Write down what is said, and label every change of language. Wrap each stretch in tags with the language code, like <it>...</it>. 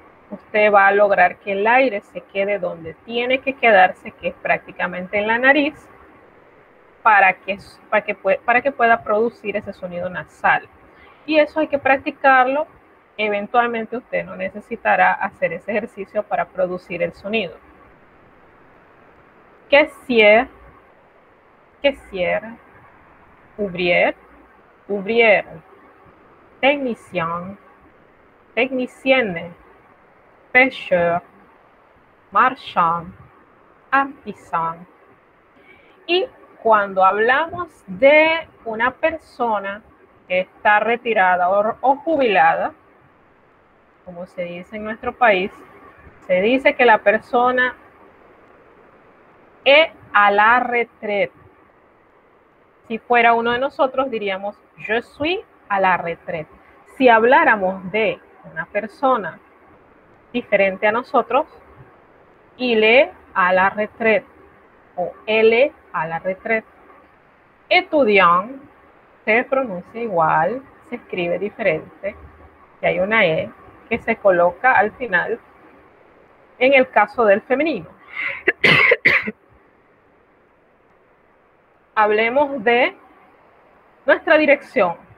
<es>usted va a lograr que el aire se quede donde tiene que quedarse, que es prácticamente en la nariz, para que pueda producir ese sonido nasal. Y eso hay que practicarlo. Eventualmente usted no necesitará hacer ese ejercicio para producir el sonido.</es> <fr>Caissier, caissière, ouvrier, ouvrière, technicien, technicienne, pêcheur, marchand, artisan.</fr> <es>Y cuando hablamos de una persona que está retirada o jubilada, como se dice en nuestro país, se dice que la persona</es> <fr>est à la retraite.</fr> <es>Si fuera uno de nosotros, diríamos,</es> <fr>je suis à la retraite.</fr> <es>Si habláramos de una persona diferente a nosotros,</es> <fr>il est à la retraite</fr> <es>o</es> <fr>elle est à la retraite.</fr> <es>Étudiant se pronuncia igual, se escribe diferente, y hay una E que se coloca al final en el caso del femenino. Hablemos de nuestra dirección.</es>